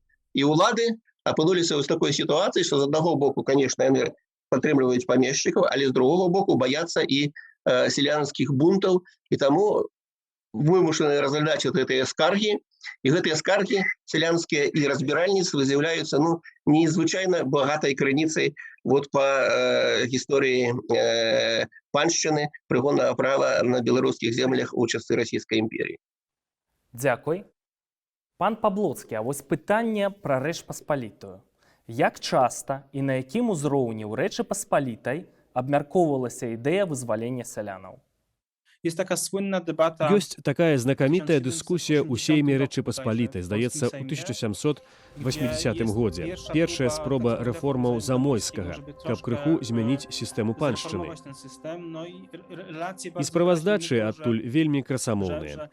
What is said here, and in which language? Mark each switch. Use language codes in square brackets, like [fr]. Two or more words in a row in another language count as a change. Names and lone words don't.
[be] І улады апынуліся ў такой сітуацыі, што з аднаго боку, конечно, яны падтрымліваюць памешчыкаў, але з другого боку баяцца і селянскіх бунтаў, і таму вымушаны разглядаць гэтыя скаргі, і гэтыя скаргі сялянскія і разбіральніцтвы з'яўляюцца незвычайна багатай крыніцай па гісторыі паншчыны, прыгоннага права на беларускіх землях у часы расійскай імперіі. Дзякуй. Пан Паблоцкі, а вось пытанне пра Рэч Паспалітую. Як часта і на якім узроўні ў Рэчы Паспалітай абмяркоўвалася ідэя вызвалення сялянаў? [pl] Jest taka słynna debata. [be] Ёсць такая знакамітая дыскусія ў сейме Рэчы Паспалітай, здаецца, ў 1780 годзе. Першая спроба рэформаў Замойскага, каб крыху змяніць сістэму паншчыны. І справаздачы адтуль вельмі красамоўныя.